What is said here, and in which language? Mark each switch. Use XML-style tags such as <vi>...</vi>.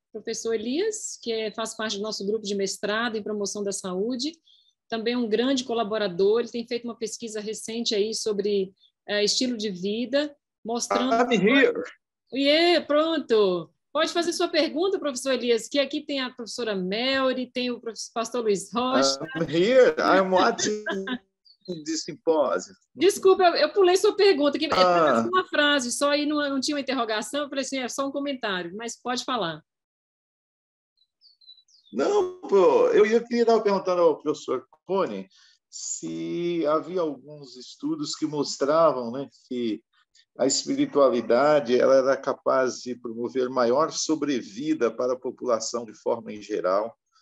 <pt>Professor Elias, que faz parte do nosso grupo de mestrado em promoção da saúde, também um grande colaborador. Ele tem feito uma pesquisa recente aí sobre estilo de vida, mostrando...</pt> <en>I'm here.</en> <pt>Yeah, pronto. Pode fazer sua pergunta, professor Elias, que aqui tem a professora Melry, tem o pastor Luiz Rocha.</pt> <en>I'm here. I'm watching the symposium.</en> <pt>Desculpa, eu pulei sua pergunta, que é uma frase, só aí não tinha uma interrogação, eu falei assim, é só um comentário, mas pode falar. Não, pô, eu queria estar perguntando ao professor Cone se havia alguns estudos que mostravam, né, que a espiritualidade ela era capaz de promover maior sobrevida para a população de forma em geral.</pt>